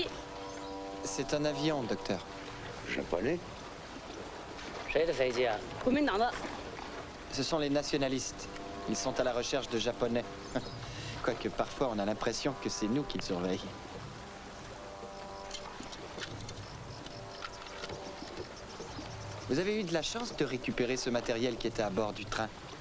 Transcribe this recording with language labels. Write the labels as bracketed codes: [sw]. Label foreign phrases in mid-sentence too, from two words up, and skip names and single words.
[fr] C'est un avion, docteur. Japonais? [zh] 谁的飞机啊？国民党的。 [fr] Ce sont les nationalistes. Ils sont à la recherche de Japonais. Quoique parfois on a l'impression que c'est nous qu'ils surveillent. Vous avez eu de la chance de récupérer ce matériel qui était à bord du train.